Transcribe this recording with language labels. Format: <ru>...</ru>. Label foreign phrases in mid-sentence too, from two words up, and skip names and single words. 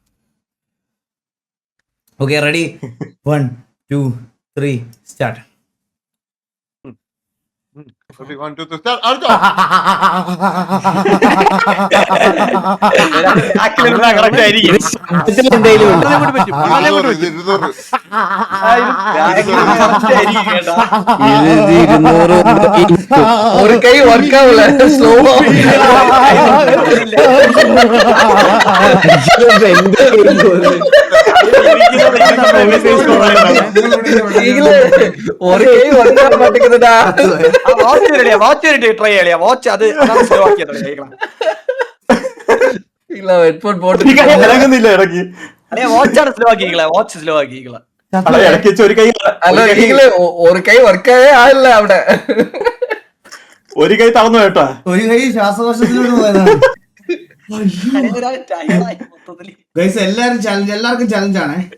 <ml>ഓക്കെ, റെഡി? 1, 2, 3 സ്റ്റാർട്ട്. 1, 2, 3 start. അടുത്ത. കറക്റ്റ് ആയിരിക്കും. എന്തെങ്കിലും ഉണ്ട്.</ml> <ta>ஒரு கை ஒர்க் ஆகல, ஸ்லோவா. ஒரு கை ஒர்க் ஆக மாட்டேங்குதுடா.</ta> <ml>വാച്ച് ട്രൈ ചെയ്യാ. വാച്ച് അത്</ml> <ta>இல்ல ஹெட்போன் போட்டு</ta> <ml>ഇറങ്ങുന്നില്ല ഇടയ്ക്ക്. വാച്ചാണ് സ്ലോ ആക്കിക്കളെ. വാച്ച് സ്ലോ ആക്കിക്കളെ. ഇടയ്ക്ക് വെച്ച് ഒരു കൈ അല്ല ഈകളെ ഒരു കൈ വർക്കായേ ആയില്ല അവിടെ. ഒരു കൈ തളർന്നു കേട്ടോ. ഒരു കൈ ശ്വാസകോശത്തിലൂടെ പോയതാണ്. ഗൈസ് എല്ലാരും ചലഞ്ച്, എല്ലാവർക്കും ചലഞ്ചാണ്.</ml>